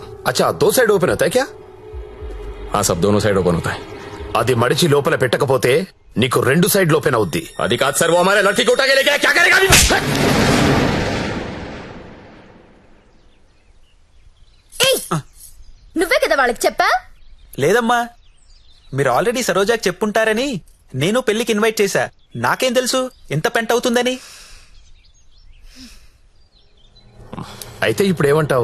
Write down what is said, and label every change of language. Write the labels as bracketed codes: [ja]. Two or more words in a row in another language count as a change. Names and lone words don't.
[hi] अच्छा, दो [en] side open [hi] होता है क्या? हाँ साहब, दोनों [en] side open [hi] होता है। [te] అది మడిచి లోపల పెట్టకపోతే నీకు రెండు [en] side open [te] అవుద్ది. అది కాదు సార్, [hi] वो हमारे लड़की को उठा के लेके आया, क्या करेगा अभी? [te] నువ్వే కదా వాళ్ళకి చెప్పా? లేదమ్మా, మీరు ఆల్రెడీ సరోజాకి చెప్పుంటారని నేను పెళ్లికి ఇన్వైట్ చేశా. నాకేం తెలుసు ఎంత పెంట్ అవుతుందని. అయితే ఇప్పుడు ఏమంటావు?